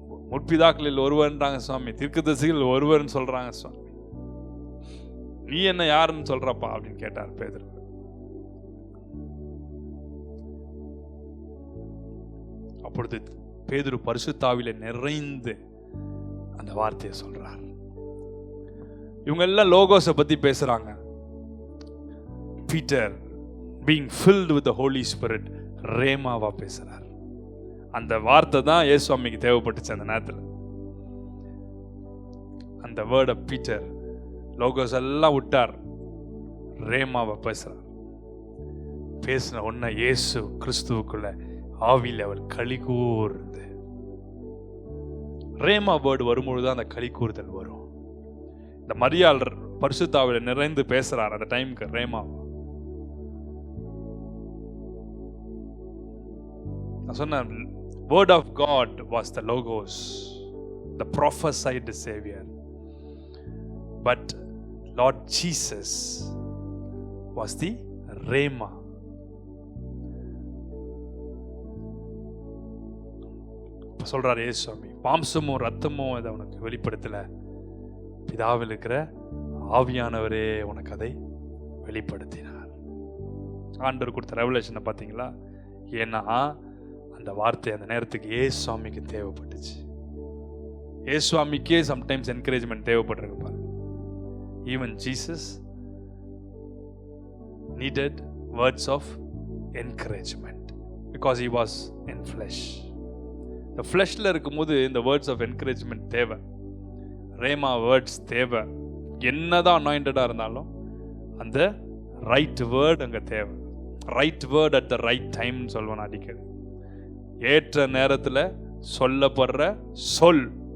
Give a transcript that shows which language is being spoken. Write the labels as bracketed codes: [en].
[ta] முற்பிதாக்களில் ஒருவன்றாங்க சுவாமி, தீர்க்கதரிசிகள் ஒருவன் சொல்றாங்க சுவாமி, நீ என்ன யாருன்னு சொல்றப்பா அப்படின்னு கேட்டார் பேதுரு. அப்பொழுது பேதுரு பரிசுத்தாவிலே நிறைந்து அந்த வார்த்தையை சொல்றார். இவங்க எல்லாம் லோகோஸை பத்தி பேசுறாங்க. Peter [en] being filled with the Holy Spirit [ta] ரேமாவா பேசுறார். அந்த வார்த்தை தான் இயேசுவாமிக்கு தேவைப்பட்டுச்சு அந்த நேரத்தில். அந்த வேர்ட் ஆஃப் பீட்டர் லோகோஸ் எல்லாம் விட்டார், ரேமாவை பேசுறார். பேசின உடனே இயேசு கிறிஸ்துவுக்குள்ள ஆவியில் அவர் களி கூர்ந்து, ரேமா வேர்டு வரும்பொழுது அந்த களி கூறுதல் வரும். இந்த மரியாள் பரிசுத்தாவில நிறைந்து பேசுறார் அந்த டைமுக்கு ரேமா. நான் சொன்னேன், [en] word of God was the logos, the prophesied savior, but Lord Jesus was the rhema. [ta] சொல்றார் இயேசுவாமி, மாம்சமும் ரத்தமும் இதை உனக்கு வெளிப்படுத்தல, பிதாவில் இருக்கிற ஆவியானவரே உனக்கு அதை வெளிப்படுத்தினார். ஆண்டவர் கொடுத்த ரெவலேஷனை பார்த்தீங்களா? ஏன்னா அந்த வார்த்தை அந்த நேரத்துக்கு இயேசுவாமிக்கு தேவைப்பட்டுச்சு. இயேசுவாமிக்கே சம்டைம்ஸ் என்கரேஜ்மெண்ட் தேவைப்பட்டிருக்கு பாருங்க. [en] Even Jesus needed words of encouragement because he was in flesh. [ta] இந்த ஃப்ளெஷ்ல இருக்கும்போது இந்த வேர்ட்ஸ் ஆஃப் என்கரேஜ்மெண்ட் தேவை, ரேமா வேர்ட்ஸ் தேவை. என்னதான் அனாயிண்டடாக இருந்தாலும் அந்த ரைட் வேர்ட் அங்கே தேவை. [en] right word at the right time [ta] சொல்வேன் அடிக்கடி. ஏற்ற நேரத்தில் சொல்லப்படுற சொல்.